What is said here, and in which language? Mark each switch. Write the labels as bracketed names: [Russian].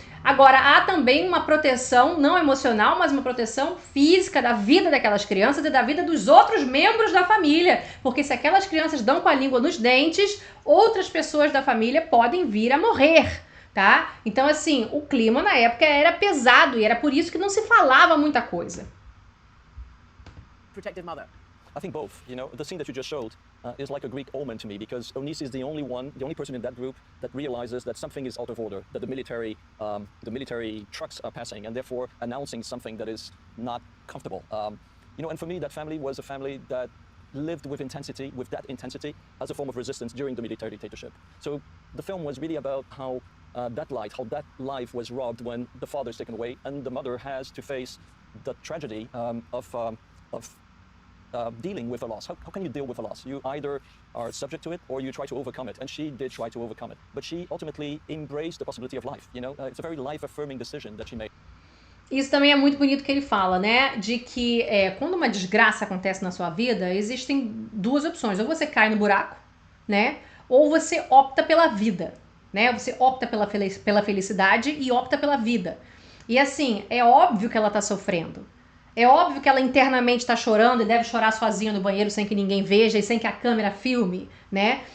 [Portuguese] Agora, há também uma proteção não emocional, mas uma proteção física da vida daquelas crianças e da vida dos outros membros da família. Porque se aquelas crianças dão com a língua nos dentes, outras pessoas da família podem vir a morrer, tá? Então, assim, o clima na época era pesado e era por isso que não se falava muita coisa. [English] Protective mother. I think both. The scene that you just showed is like a Greek omen to me, because Eunice is the only person in that group that realizes that something is out of order, that the military trucks are passing, and therefore announcing something that is not comfortable. And for me, that family was a family that lived with that intensity as a form of resistance during the military dictatorship. So the film was really about how that life was robbed when the father is taken away, and the mother has to face the tragedy of dealing with a loss. How can you deal with a loss? You either are subject to it or you try to overcome it. And she did try to overcome it. But she ultimately embraced the possibility of life. You know, it's a very life-affirming decision that she made. [Portuguese] Isso também é muito bonito que ele fala, né? De que quando uma desgraça acontece na sua vida, existem duas opções. Ou você cai no buraco, né? Ou você opta pela vida, né? Você opta pela felicidade e opta pela vida. E assim, é óbvio que ela tá sofrendo. É óbvio que ela internamente tá chorando e deve chorar sozinha no banheiro sem que ninguém veja e sem que a câmera filme, né?